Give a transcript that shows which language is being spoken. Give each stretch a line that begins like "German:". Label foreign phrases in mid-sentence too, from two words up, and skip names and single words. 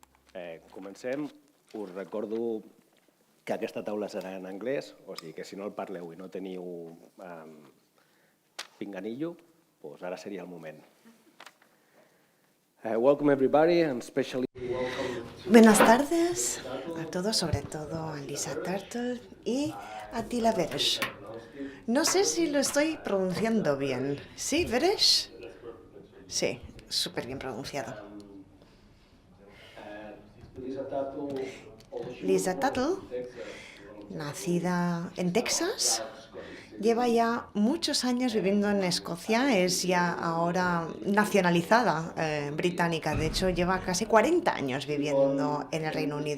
Catalan: Comencem. Us recordo que aquesta taula serà en anglès, o sigui que si no el parleu i no teniu pinganillo, doncs ara seria el moment.
English: Welcome everybody, and especially welcome to...
Spanish: Buenas tardes a todos, sobre todo a Lisa Turtle y a Tila Veres. No sé si lo estoy pronunciando bien. ¿Sí, Veres? Sí, súper bien pronunciado. Lisa Tuttle, nacida en Texas, lleva ya muchos años viviendo en Escocia, es ya ahora nacionalizada británica, de hecho lleva casi 40 años viviendo en el Reino Unido.